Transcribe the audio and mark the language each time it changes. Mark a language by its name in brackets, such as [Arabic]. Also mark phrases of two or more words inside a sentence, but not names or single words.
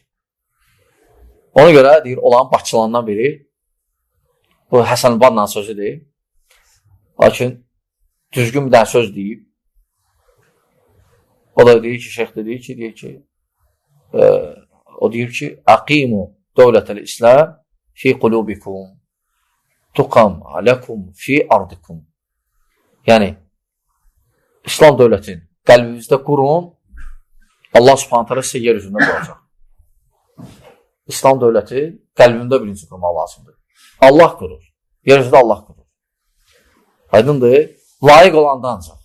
[Azerbaijani] Ona görə deyir, olan başçılarından biri, bu Həsən Bannanın sözüdür. Lakin düzgün bir dənə söz deyib. O da deyir ki, şeyx deyir ki, o deyir ki, [Arabic] أقيموا دولة الإسلام في قلوبكم تقم لكم في أرضكم. [Azerbaijani] Yəni, İslam dövlətin qəlbinizdə qurun, Allah subhanət hələ sizə yer üzündə quracaq. İslam dövləti qəlbində birinci qurmaq lazımdır. Allah qurur. Yer üzündə Allah qurur. Aydındır, layiq olanda ancaq.